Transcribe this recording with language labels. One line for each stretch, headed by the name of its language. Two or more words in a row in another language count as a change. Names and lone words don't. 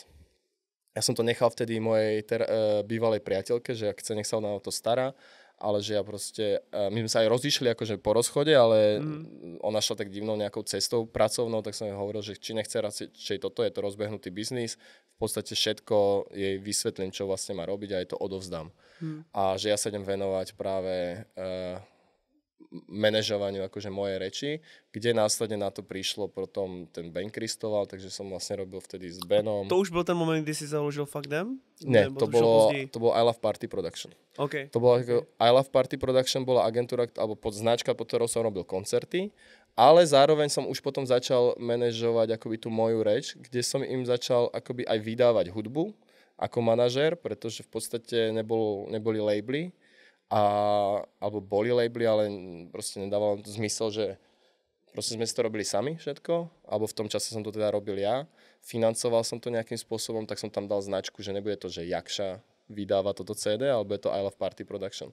Slovak: Ja som to nechal vtedy mojej bývalej priateľke, že ak chce, nech sa ona o to stará, ale že ja proste, my sme sa aj rozišli akože po rozchode, ale ona šla tak divnou nejakou cestou pracovnou, tak som jej hovoril, že či nechce či toto je to rozbehnutý biznis, v podstate všetko jej vysvetlím, čo vlastne má robiť a jej to odovzdám. A že ja sa idem venovať práve manažovaniu akože mojej reči, kde následne na to prišlo potom ten Ben Kristoval, takže som vlastne robil vtedy s Benom.
Czech: To už byl ten moment, kdy si založil Fuck Them?
Slovak: Ne, to bolo I Love Party Production. Okay. To bolo I Love Party Production, bola agentúra, alebo značka, pod ktorou som robil koncerty, ale zároveň som už potom začal manažovať akoby tú moju reč, kde som im začal akoby aj vydávať hudbu ako manažér, pretože v podstate neboli labely, alebo boli labely, ale proste nedávalo to zmysel, že proste sme si to robili sami všetko, alebo v tom čase som to teda robil ja, financoval som to nejakým spôsobom, tak som tam dal značku, že nebude to, že Jakša vydáva toto CD, alebo je to I Love Party Production.